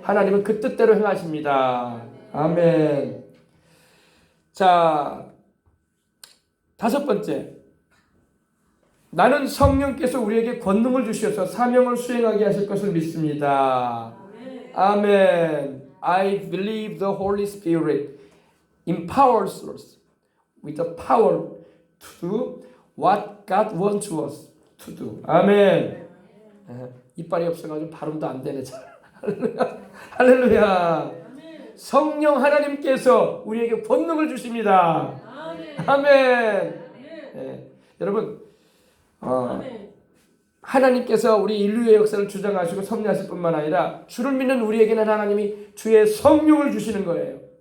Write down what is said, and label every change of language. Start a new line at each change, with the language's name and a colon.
Korean: 하나님은 그 뜻대로 행하십니다. 아멘. 자, 다섯 번째. 나는 성령께서 우리에게 권능을 주셔서 사명을 수행하게 하실 것을 믿습니다. 아멘.
English: I believe the Holy Spirit empowers us with the power to do what God wants us to do.
Korean: 아멘. 이빨이 없어가지고 발음도 안 되네. 할렐루야. 성령 하나님께서 우리에게 권능을 주십니다. 아멘. 여러분, 하나님께서 우리 인류의 역사를 주장하시고 섭리하실 뿐만 아니라 주를 믿는 우리에게는 하나님이 주의 성령을 주시는 거예요.